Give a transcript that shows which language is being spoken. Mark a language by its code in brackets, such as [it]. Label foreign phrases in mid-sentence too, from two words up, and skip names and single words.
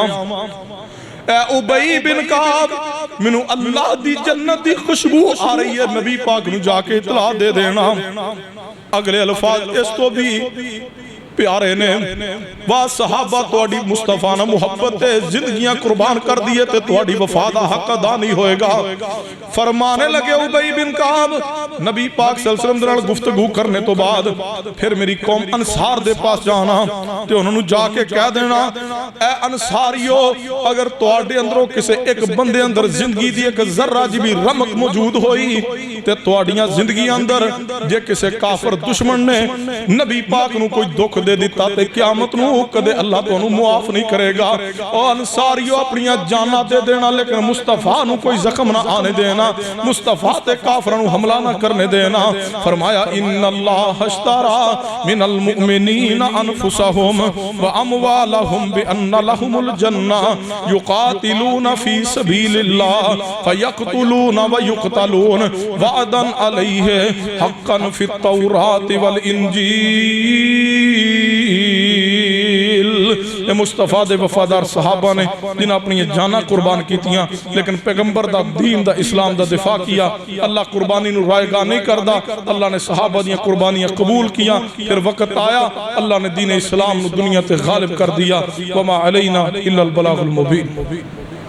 [pa] اے ابی بن کعب مینوں اللہ دی جنت دی خوشبو آ رہی ہے، نبی پاک نوں جا کے اطلاع دے دینا. اگلے الفاظ اس توں بھی پیارے نیں واہ صحابہ تہاڈی مصطفیٰ نا محبت زندگیاں قربان کر دی تے تہاڈی وفا دا حق ادا نہیں ہوئے گا. فرمانے لگے ابی بن کعب نبی پاک [ar] صلى الله عليه وسلم [pa] نال گفتگو کرنے توں بعد فیر میری قوم انصار دے پاس جانا تے اوہناں نوں جا کے کہہ دینا اے انصاریو اگر تہاڈے اندروں کسی اک بندے اندر زندگی دی اک ذرہ جی بھی رمق موجود ہوئی تے تہاڈیاں زندگی اندر جے کسی کافر دشمن نے نبی پاک نوں کوئی دکھ دے دتا تے قیامت نوں کدے اللہ تہانوں معاف نہیں کرے گا. او انصاریو اپنی جاناں دے دینا لیکن مصطفیٰ نوں کوئی زخم نہ آنے دینا، مصطفیٰ تے کافراں نوں حملہ نہ کرنے دینا. [ar] فرمايا إن الله اشترى من المؤمنين أنفسهم وأموالهم بأن لهم الجنة يقاتلون في سبيل الله فيقتلون ويقتلون وعدا عليه حقا في التوراة والإنجيل. [pa] مصطفیٰ دے وفادار صحابہ نے جنہیں اپنی جاناں قربان کیتیاں لیکن پیغمبر دا دین دا اسلام دا دفاع کیا. اللہ قربانی نوں رائیگاں نہیں کردا، اللہ نے صحابہ دیاں قربانیاں قبول کیا. فیر وقت آیا اللہ نے دین اسلام نوں دنیا تے غالب کر دیا. [ar] وما علينا إلا البلاغ المبين.